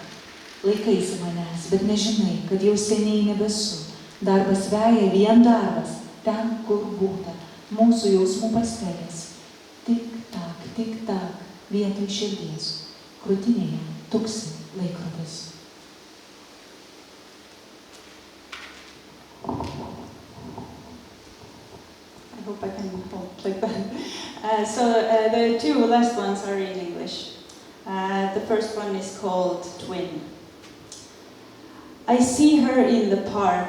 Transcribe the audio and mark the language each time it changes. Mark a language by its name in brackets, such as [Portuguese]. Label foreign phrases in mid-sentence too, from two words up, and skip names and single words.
[Lithuanian] Laikaisi manęs, bet nežinai, kad jau seniai nebesu. Darbas veja vien darbas, ten, kur būta. Mūsų jausmų pastelės. Tik-tak, tik-tak, vietoj širdies. Krūtinėje tuksi laikrodis. [English] I hope I can hold like that. The two last ones are in English. The first one is called Twin. I see her in the park.